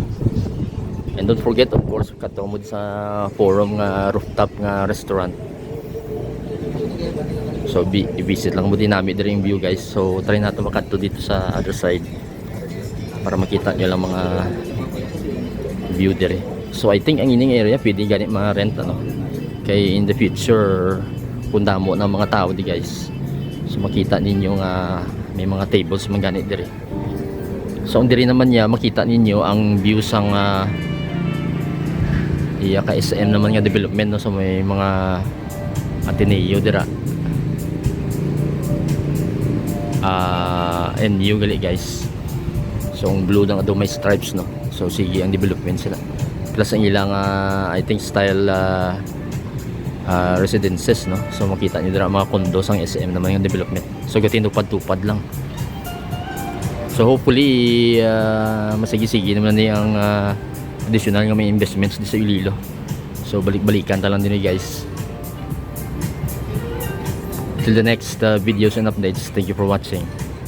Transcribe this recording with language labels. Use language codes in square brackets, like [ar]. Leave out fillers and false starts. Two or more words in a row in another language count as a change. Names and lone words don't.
[en] And don't forget of course [hil] katumod sa [en] forum nga rooftop nga restaurant. [hil] So i-visit lang mo din namin diri yung view guys. So try natin makadto dito sa [en] other side [hil] para makita nyo lang mga view dire. So I think ang ining area pwede ganit mga rent ano. Kay [en] in the future [hil] kung damo na mga tao di guys. So makita ninyo nga may mga tables man ganit dire. So ang dire naman niya makita ninyo ang view sang iya ka SM naman nga development no. So may mga Ateneo dira NU gali guys. So ang blue lang may stripes no. So sige ang development sila plus ang ilang [en] I think style residences [hil] no. So makita niyo dira mga condo sang SM naman yung development. So gatin tupad-tupad lang. So hopefully masigi-sige naman na yung additional nga may investments di sa Iloilo. So balik-balikan ta lang din guys. [en] Till the next videos and updates. Thank you for watching.